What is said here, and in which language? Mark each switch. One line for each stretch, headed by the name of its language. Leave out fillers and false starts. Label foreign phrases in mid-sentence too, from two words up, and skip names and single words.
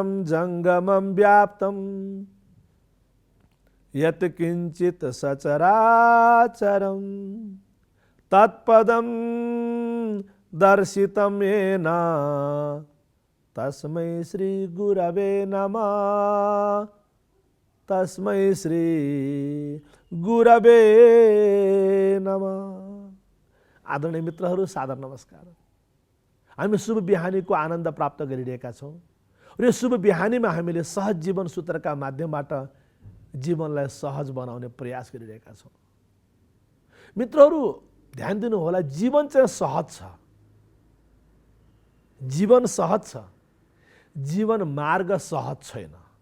Sanskrit: जङ्गमं व्याप्तं यत् किञ्चित् सचराचरं तत्पदं दर्शितं येन तस्मै श्री गुरवे नमः। तस्मै श्री गुरवे नमः।
Nepali: आदरणीय मित्रहरू, सादर नमस्कार। हामी शुभ बिहानीको आनन्द प्राप्त गरिरहेका छौँ र यो शुभ बिहानीमा हामीले सहज जीवन सूत्रका माध्यमबाट जीवनलाई सहज बनाउने प्रयास गरिरहेका छौँ। मित्रहरू, ध्यान दिनुहोला, जीवन चाहिँ सहज छ, जीवन सहज छ, जीवन मार्ग सहज छैन।